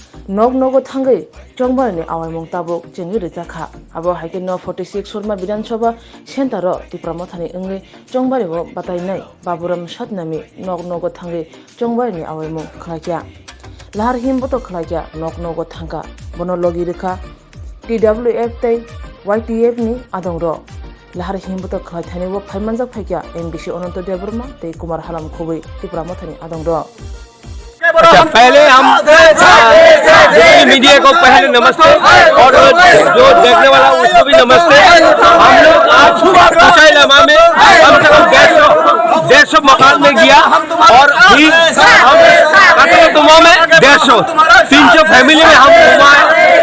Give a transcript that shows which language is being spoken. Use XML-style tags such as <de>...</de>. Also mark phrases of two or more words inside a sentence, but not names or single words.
<trp>nog nogo thangai chongbar ni awai mong tabuk jengi rizakha abo haike no 46 Surma Bidhan Sabha Center ro Tipramathani engi chongbari bo batai nai Baburam Shatnami nog nogo thangai chongbar ni awai mong khlakya lahar him boto khlakya nog nogo thangka bono logi rekha TWF tai YTF ni adong ro lahar him boto khlaithani bo phaimanjak phaikya MBC Ananto Devrma tei Kumar Halam Khobui Tipramathani adong ro।</trp> <hi>अच्छा, पहले हम मीडिया को पहले नमस्ते और जो देखने वाला उसको भी नमस्ते। हम लोग आज ऊंचाई लम्हा में कम से कम 150 मकान में गया और फिर हम तुमा में 150 300 फैमिली में हम घुमाए।</hi>